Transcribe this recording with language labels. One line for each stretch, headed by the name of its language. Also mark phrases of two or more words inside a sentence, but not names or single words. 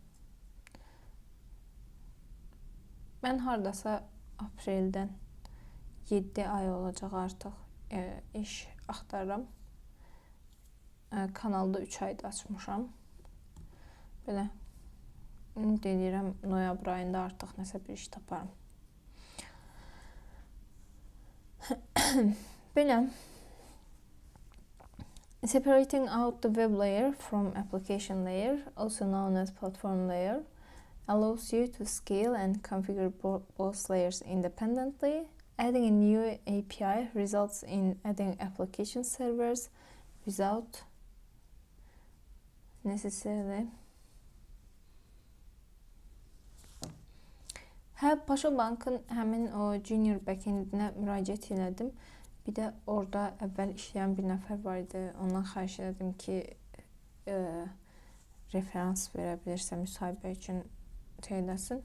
Azerbaijani: Mən hardasa apreldən 7 ay olacaq artıq iş axtarıram. Kanalda 3 ayda açmışam. Belə, deyirəm, noyabr ayında artıq nəsə bir iş taparım. Belə.
English: Separating out the web layer from application layer, also known as platform layer, allows you to scale and configure both layers independently. Adding a new API results in adding application servers without necessarily.
Azerbaijani: Paşa Bankın həmin o
English: junior backendinə
Azerbaijani: müraciət elədim. Bir də orada əvvəl işləyən bir nəfər var idi. Ondan xahiş elədim ki, referans verə bilirsə müsahibə üçün eləsin.